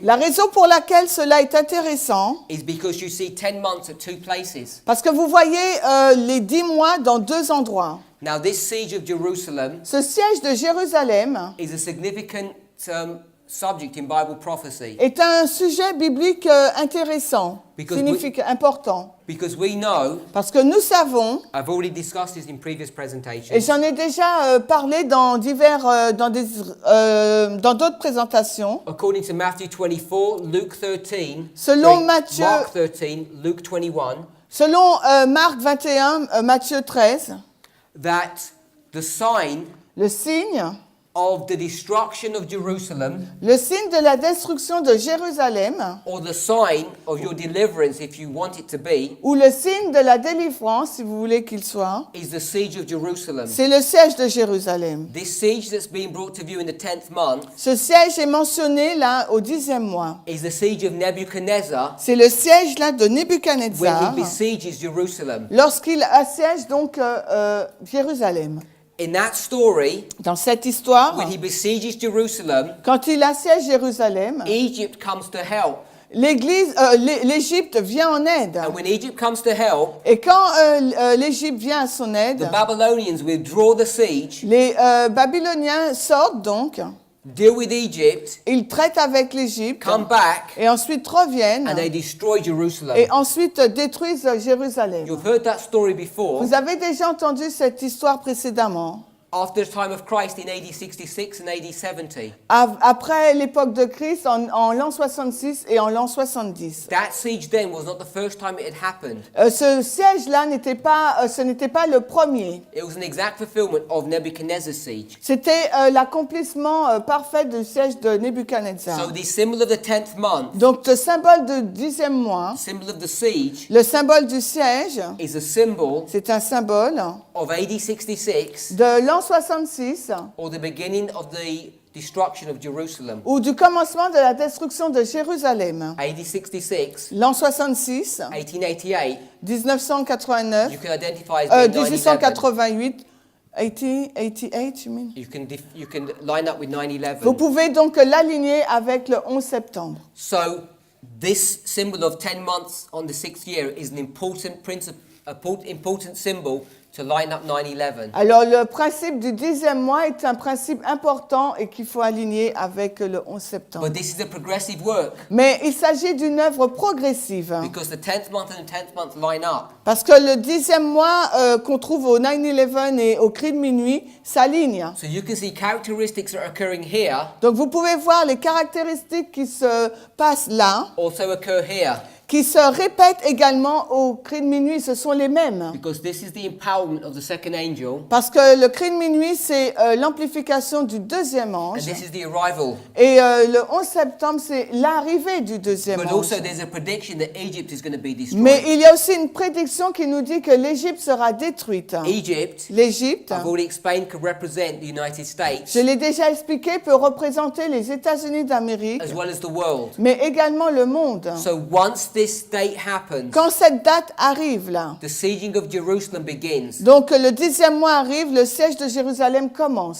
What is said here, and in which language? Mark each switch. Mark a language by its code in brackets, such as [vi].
[fr] La raison pour laquelle cela est intéressant, [en] is because you see 10 months at two places. [fr] parce que vous voyez les 10 mois dans 2 endroits. [en] Now, this siege of Jerusalem [fr] Ce siège de Jérusalem [en] is a significant subject in Bible prophecy [fr] est un sujet biblique intéressant, [en] Because [fr] important. [en] because we know, [fr] Parce que nous savons, [en] I've already discussed this in previous [fr] et [en] presentations, [fr] j'en ai déjà parlé dans dans d'autres présentations, [en] according to Matthew 24, Luke 13, [fr] Selon [en] sorry, [fr] Matthieu- [en] Mark 13, Luke 21, [fr] selon Marc 21, Matthieu 13, [en] that the sign [fr] le signe [en] of the destruction of Jerusalem, [fr] Le signe de la destruction de Jérusalem, [en] or the sign of your deliverance, if you want it to be, [fr] ou le signe de la délivrance, si vous voulez qu'il soit, [en] is the siege of Jerusalem. [fr] c'est le siège de Jérusalem. [en] This siege that's being brought to view in the 10th month [fr] Ce siège est mentionné là au 10e mois. [en] is the siege of Nebuchadnezzar [fr] C'est le siège là de [en] when [fr] Nebuchadnezzar [en] he besieges Jerusalem. [fr] lorsqu'il assiège donc Jérusalem. [en] In that story, [fr] Dans cette histoire, [en] when he besieges Jerusalem, [fr] quand il assiège Jérusalem, [en] Egypt comes to help. [fr] l'Égypte vient en aide. [en] And when Egypt comes to help, [fr] Et quand l'Égypte vient à son [en] the [fr] aide, [en] Babylonians withdraw the siege, [fr] les Babyloniens sortent donc, [en] deal with Egypt, [fr] ils traitent avec l'Égypte, [en] come back, [fr] et ensuite reviennent, [en] and they destroy Jerusalem. [fr] et ensuite détruisent Jérusalem. [en] You've heard that story before. [fr] Vous avez déjà entendu cette histoire précédemment. [en] After the time of Christ in AD 66 and AD 70. [fr] Après l'époque de Christ, en l'an 66 et en l'an 70. [en] That siege then was not the first time it had happened. [fr] Ce siège-là ce n'était pas le premier. [en] It was an exact fulfillment of Nebuchadnezzar's siege. [fr] C'était l'accomplissement parfait du siège de Nebuchadnezzar. [en] So the symbol of the 10th month, [fr] Donc le symbole du 10e mois, [en] symbol of the siege, [fr] le symbole du siège, [en] is a symbol [fr] c'est un symbole [en] of AD 66 [fr] de l'an 66 [en] or the beginning of the destruction of Jerusalem. [fr] ou du commencement de la destruction de Jérusalem. [en] AD 66, [fr] L'an 66, [en] 1888, [fr] 1989, [en] you can identify as being 9/11. 1888, 1888, you mean? You can line up with [fr] Vous [en] 9/11. [fr] pouvez donc l'aligner avec le 11 septembre. [en] So this symbol of 10 months on the 6th year is an important important symbol to line up 9/11. [fr] Alors le principe du 10e mois est un principe important et qu'il faut aligner avec le 11 septembre. [en] But this is a progressive work [fr] Mais il s'agit d'une œuvre progressive [en] because the 10th month and the 10th month line up. [fr] parce que le 10e mois qu'on trouve au 9/11 et au cri de minuit s'aligne. [en] So you can see characteristics that are occurring here [fr] Donc vous pouvez voir les caractéristiques qui se passent là, [en] also occur here [fr] qui se répètent également au cri de minuit, ce sont les mêmes. [en] because this is the empowerment of the second angel [fr] Parce que le cri de minuit, c'est l'amplification du deuxième [en] and [fr] ange. [en] this is the arrival. [fr] Et le 11 septembre, c'est l'arrivée du deuxième [en] But [fr] ange. [en] also there's a prediction that Egypt is going to be destroyed. [fr] Mais il y a aussi une prédiction qui nous dit que l'Égypte sera détruite. [en] Egypt, [fr] L'Égypte, [en] I've already explained, could represent the United States [fr] je l'ai déjà expliqué, peut représenter les États-Unis d'Amérique, [en] as well as the world. [fr] mais également le monde. [en] So once this date happens, [fr] Quand cette date arrive là, [en] the sieging of Jerusalem begins. [fr] donc le 10e mois arrive, le siège de Jérusalem commence.